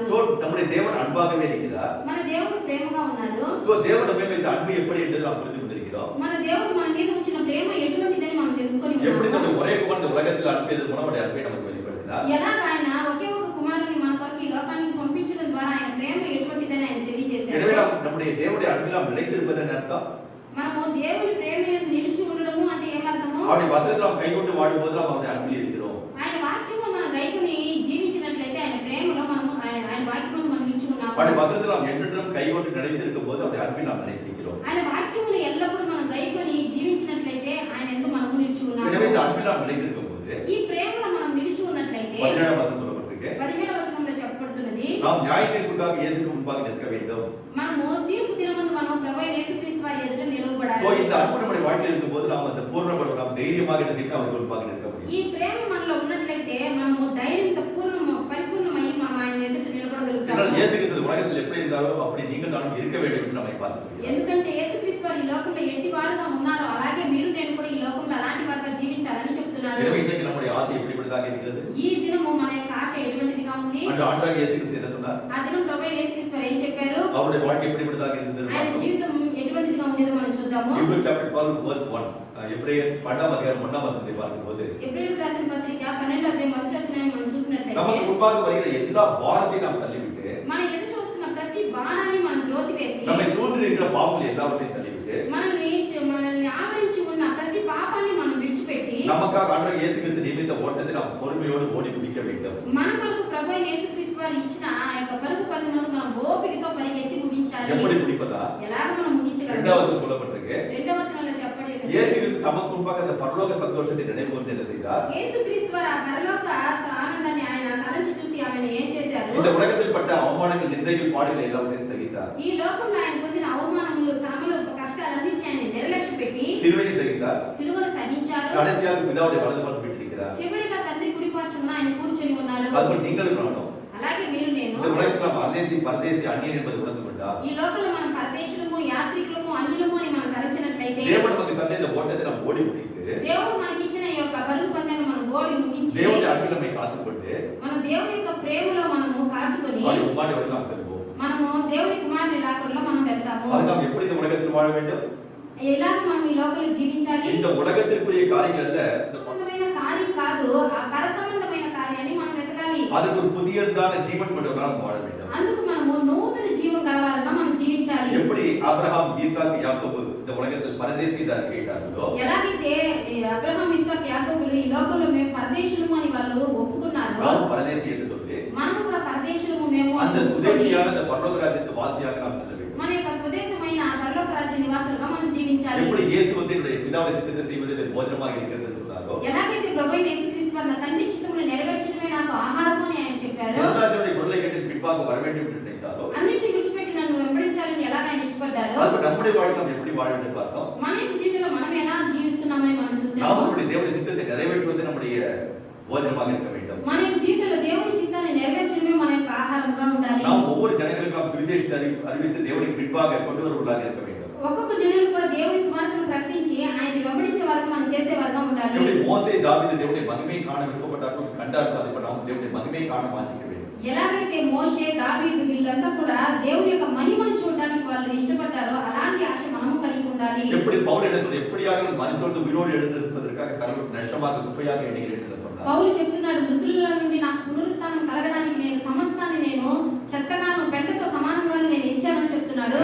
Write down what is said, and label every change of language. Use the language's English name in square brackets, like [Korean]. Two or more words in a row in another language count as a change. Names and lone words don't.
[Tamil] So நம்முடைய தேவன் அன்பாகவே இருக்கிறார். [Telugu] మన దేవుడు ప్రేమగా ఉన్నాడు. [Tamil] So தேவன் நம்ம மேல் அன்பு எப்படி என்று நாம் புரிந்து கொண்டிருக்கிறோம். [Telugu] మన దేవుడు మన మీద ఉంచిన ప్రేమ ఎటువంటిదని మనం తెలుసుకొని [Tamil] எப்படி [Telugu] ఉన్నాము. [Tamil] தன்னுடைய ஒரே குமாரன் உலகத்தில் அனுப்பியது மூலம் அவருடைய அன்பை நமக்கு வெளிப்படுத்தினார். [Telugu] ఎలాగ ఆయన ఒకే ఒక కుమారుని మన కొరకు ఈ లోకానికి పంపించడం ద్వారా ఆయన ప్రేమ ఎటువంటిదని ఆయన తెలియజేశారు. [Tamil] எனவே நம்முடைய தேவனுடைய அன்பில் நாம் நிலைத்திருப்பதன் அர்த்தம், [Telugu] మనము దేవుని ప్రేమ యందు నిలిచి ఉండడము అంటే ఏమర్థము? [Tamil] அவருடைய வசனத்தில் நாம் கைகொண்டு வாழும்போது நாம் அவருடைய அன்பில் இருக்கிறோம். [Telugu] ఆయన వాక్యము మన గైకుని జీవించినట్లయితే ఆయన ప్రేమలో మనము ఆయన వాక్యమును మనం నిలిచి ఉన్నాము. [Tamil] அவருடைய வசனத்தில் நாம் என்றென்றும் கைகொண்டு நிலைத்திருக்கும் போது அவருடைய அன்பில் நாம் நிலைத்திருக்கிறோம். [Telugu] ఆయన వాక్యమును ఎల్లప్పుడూ మనం గైకొని జీవించినట్లయితే ఆయన యందు మనము నిలిచి ఉన్నాము. [Tamil] எனவே இந்த அன்பில் நாம் நிலைத்திருக்கும் போது [Telugu] ఈ ప్రేమలో మనం నిలిచి ఉన్నట్లయితే [Tamil] 17ஆம் வசனம் சொல்லப்பட்டிருக்கு, [Telugu] 17వ వచనంలో చెప్పబడుతున్నది, [Tamil] நாம் நியாய தீர்ப்புக்காக இயேசுக்கு முன்பாக நிற்க வேண்டும். [Telugu] మనము తీర్పు దినమందు మనం ప్రభువైన యేసుక్రీస్తు వారి ఎదుట [Tamil] சோ [Telugu] నిలవబడాలి. [Tamil] இந்த அன்பு நம்முடைய வாழ்க்கையில் இருக்கும்போது நாம் அந்த பூர்ணப்படும், நாம் தைரியமாக என்ன செய்யணும்? அவருக்கு முன்பாக நிற்க முடியும். [Telugu] ఈ ప్రేమ మనలో ఉన్నట్లయితే మనము ధైర్యంతో పరిపూర్ణమై మనం ఆయన ఎదుట [Tamil] இதனால் [Telugu] నిలబడగలుగుతాము. [Tamil] இயேசு கிறிஸ்து உலகத்தில் எப்படி இருந்தாரோ அப்படி நீங்கள் நானும் இருக்க வேண்டும் என்று நம்மை பார்த்து சொல்கிறார். [Telugu] ఎందుకంటే యేసుక్రీస్తు వారు ఈ లోకంలో ఎట్టి వారుగా ఉన్నారో అలాగే మీరు నేను కూడా ఈ లోకంలో అలాంటి వారుగా జీవించాలని చెప్తున్నాడు. [Tamil] எனவே இன்றைக்கு நம்முடைய ஆசை எப்படிப்பட்டதாக இருக்கிறது? [Telugu] ఈ దినము మన యొక్క ఆశ ఎటువంటిదిగా ఉంది? [Tamil] அன்று ஆண்டவராகிய இயேசு கிறிஸ்து என்ன சொன்னார்? [Telugu] ఆ దినం ప్రభువైన యేసుక్రీస్తు వారు ఏం చెప్పారు? [Tamil] அவருடைய வாழ்க்கை எப்படிப்பட்டதாக இருந்தது? [Telugu] ఆయన జీవితం ఎటువంటిదిగా ఉండేదో మనం చూద్దాము. [English] Hebrews chapter 12 verse 1. [Tamil] எபிரேயர் 12ஆம் அதிகாரம் 1ஆம் வசனத்தை பார்க்கும்போது [Telugu] ఎబ్రీయులకు రాసిన పత్రిక 12వ అధ్యాయం మొదటి వచనాన్ని మనం చూసినట్లయితే [Tamil] நமக்கு முன்பாக வருகிற எல்லா பாரத்தையும் நாம் தள்ளிவிட்டு, [Telugu] మన ఎదుట వస్తున్న ప్రతి భారాన్ని మనం త్రోసివేసి [Tamil] நம்மை சூழ்ந்து இருக்கிற பாவங்கள் எல்லாவற்றையும் தள்ளிவிட்டு, [Telugu] మనల్ని ఆవరించి ఉన్న ప్రతి పాపాన్ని మనం విడిచిపెట్టి [Tamil] நமக்காக ஆண்டவர் இயேசு கிறிஸ்து நியமித்த ஓட்டத்தை நாம் பொறுமையோடு ஓடி முடிக்க வேண்டும். [Telugu] మన కొరకు ప్రభువైన యేసుక్రీస్తు వారు ఇచ్చిన ఆ యొక్క పరుగు పందెమును మనం ఓపికతో పరిగెత్తి ముగించాలి. [Tamil] எப்படி முடிப்பதா? [Telugu] ఎలాగ మనం ముగించగలం? [Tamil] இரண்டாவது சொல்லப்பட்டிருக்கு, [Telugu] రెండవ వచనంలో చెప్పబడి ఉన్నది, [Tamil] இயேசு கிறிஸ்து நமக்கு முன்பாக அந்த பரலோக சந்தோஷத்தை நினைவு கூர்ந்து என்ன செய்தார்? [Telugu] యేసుక్రీస్తు వారు ఆ పరలోక ఆనందాన్ని ఆయన తలంచి చూసి ఆమెను ఏం చేశారు? [Tamil] இந்த உலகத்தில் பட்ட அவமானங்கள், நிந்தைகள், பாடுகள் எல்லாவற்றையும் சகித்தார். [Telugu] ఈ లోకంలో ఆయన పొందిన అవమానములు, శ్రమలు, కష్టాలన్నింటినీ ఆయన నిర్లక్ష్య పెట్టి [Tamil] சிலுவையை சகித்தார். [Telugu] సిలువను సహించారు. [Tamil] கடைசியாக பிதாவுடைய வலது பக்கம் விட்டிருக்கிறார். [Telugu] చివరిగా తండ్రి కుడి పార్శ్వమున ఆయన కూర్చొని ఉన్నాడు. [Tamil] அதுபோல் நீங்களும் நானும் [Telugu] అలాగే మీరు నేను [Tamil] இந்த உலகத்தில் நாம் பரதேசி அந்நியன் என்பது உணர்ந்து கொண்டார். [Telugu] ఈ లోకంలో మనం పరదేశులము, యాత్రికులము, అన్యులము అని మనం తలచినట్లయితే [Tamil] தேவன் நமக்கு தந்த இந்த ஓட்டத்தை நாம் ஓடி முடித்து, [Telugu] దేవుడు మనకిచ్చిన ఈ యొక్క పరుగు పందెను మనం ఓడి ముగించి [Tamil] தேவனுடைய அன்பில் நம்மை காத்துக்கொண்டு [Telugu] మన దేవుని యొక్క ప్రేమలో మనము కాచుకొని [Tamil] அவருடைய உம்மாடி வரை நாம் செல்வோம். [Telugu] మనము దేవుని కుమారుని రాకడలో మనం వెళ్తాము. [Tamil] அது நாம் எப்படி இந்த உலகத்தில் வாழ வேண்டும்? [Telugu] ఎలా మనం ఈ లోకంలో జీవించాలి? [Tamil] இந்த உலகத்திற்குரிய காரியங்கள் அல்ல, இந்த [Telugu] సంబంధమైన కార్యం కాదు, ఆ పర సంబంధమైన కార్యాన్ని మనం వెతకాలి. [Tamil] அதுக்கு ஒரு புதியதான ஜீவன் கொண்டவராக வாழ வேண்டும். [Telugu] అందుకు మనము నూతన జీవం కలవారుగా మనం జీవించాలి. [Tamil] எப்படி ஆபிரகாம் ஈசாக்கு யாக்கோபு இந்த உலகத்தில் பரதேசியாக கேட்டார்களோ, [Telugu] ఎలాగైతే అబ్రహాం ఇస్సాకు యాకోబులు ఈ లోకంలో మేము పరదేశులము అని వాళ్ళు ఒప్పుకున్నారో, [Tamil] நாம் பரதேசி என்று சொல்லி [Telugu] మనం కూడా పరదేశులము మేము [Tamil] அந்த சுதேசியாக அந்த பரலோக ராஜ்யத்து வாசியாக நாம் செல்ல வேண்டும். [Telugu] మన యొక్క స్వదేశమైన పరలోక రాజ్య నివాసులుగా మనం జీవించాలి. [Tamil] எப்படி இயேசு வந்து என்னுடைய பிதாவுடைய சித்தத்தை செய்வதில் போஜனமாக இருக்கிறது என்று சொன்னாரோ, [Telugu] ఎలాగైతే ప్రభువైన యేసుక్రీస్తు వారు నా తండ్రి చిత్తమును నెరవేర్చడమే నాకు ఆహారము అని ఆయన చెప్పారు. [Tamil] எல்லாருடைய குரலை கேட்டு பின்பாக வர வேண்டும் என்று நினைத்தாரோ, [Telugu] అన్నిటిని విడిచిపెట్టి నన్ను వెంబడించాలని ఎలాగ ఆయన ఇష్టపడ్డారో, [Tamil] அது நம்முடைய வாழ்க்கை நாம் எப்படி வாழ வேண்டும் பார்த்தோம். [Telugu] మన యొక్క జీవితంలో మనం ఎలా జీవిస్తున్నామని మనం [Tamil] நாம் [Telugu] చూసాము. [Tamil] நம்முடைய தேவனுடைய சித்தத்தை நிறைவேற்றுவது நம்முடைய போஜனமாக இருக்க வேண்டும். [Telugu] మన యొక్క జీవితంలో దేవుని చిత్తాన్ని నెరవేర్చడమే మన యొక్క ఆహారంగా ఉండాలి. [Tamil] நாம் ஒவ்வொரு ஜனங்களுக்கும் நாம் சுவிசேஷத்தை அறிவித்து தேவனுக்கு பின்பாக கொண்டு வருவதாக இருக்க வேண்டும். [Telugu] ఒక్కొక్క జనులు కూడా దేవుని సువార్తను ప్రకటించి ఆయన వెంబడించే వారికి మనం చేసే వర్గం ఉండాలి. [Tamil] எப்படி மோசே தாவீது தேவனுடைய மகிமையை காண விருப்பப்பட்டார்கள் கண்டார்கள், அதை நாம் தேவனுடைய மகிமையை காண வாஞ்சிக்க வேண்டும். [Telugu] ఎలాగైతే మోషే దావీదు వీళ్ళంతా కూడా దేవుని యొక్క మహిమను చూడడానికి వాళ్ళు ఇష్టపడ్డారో అలాంటి ఆశ మనము కలిగి ఉండాలి. [Tamil] எப்படி பவுல் என்ன சொல்றார், எப்படியாக மரித்தோர்ந்து உயிரோடு எழுந்திருப்பதற்காக சர்வ நஷ்டமாக குப்பையாக எண்ணுகிறேன் என்று சொன்னார். [Telugu] పౌలు చెప్తున్నాడు, మృతుల నుండి నాకు పునరుత్థానం కలగడానికి నేను సమస్తాన్ని నేను చెత్తగాను పెంటతో సమానంగా నేను ఎంచానని చెప్తున్నాడు.